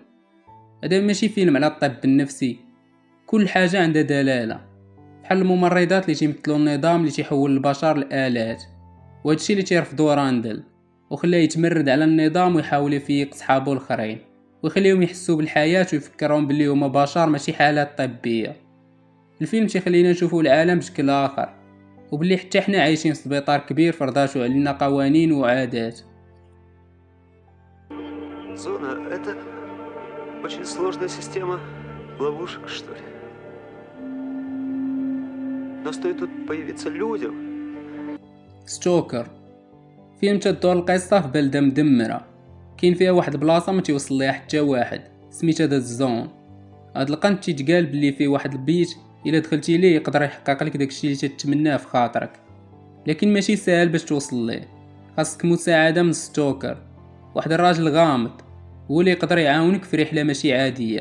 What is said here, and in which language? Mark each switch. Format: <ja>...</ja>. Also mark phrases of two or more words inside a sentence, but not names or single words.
<ar>هذا ماشي فيلم على الطب النفسي، كل حاجة عندها دلالة، بحال الممرضات اللي تيمثلوا النظام اللي تيحول البشر لآلات، وهادشي اللي تيرفضوا راندل وخلاه يتمرد على النظام ويحاول يفيق صحابو الاخرين ويخليهم يحسوا بالحياة ويفكرهم باللي هما بشر ماشي حالات طبية. الفيلم تيخلينا نشوفوا العالم بشكل آخر، وباللي حتى حنا عايشين في سبيطار كبير فرضاتو علينا قوانين وعادات.</ar> <ru>Зона — это очень сложная система ловушек, что ли? Но стоит тут появиться людям.</ru> <ar>ستوكر فيلم تدور القصة في بلدة مدمرة، كاين فيها واحد البلاصة ما توصل ليها حتى واحد، سميتها</ar> <en>the zone.</en> <ar>هاد القنت تيتقال بلي فيه واحد البيت الا دخلتي ليه يقدر يحقق لك داكشي اللي تتمناه في خاطرك، لكن ماشي ساهل باش توصل ليه، خاصك مساعدة من ستوكر، واحد الراجل غامض هو اللي يقدر يعاونك في رحلة ماشي عادية.</ar>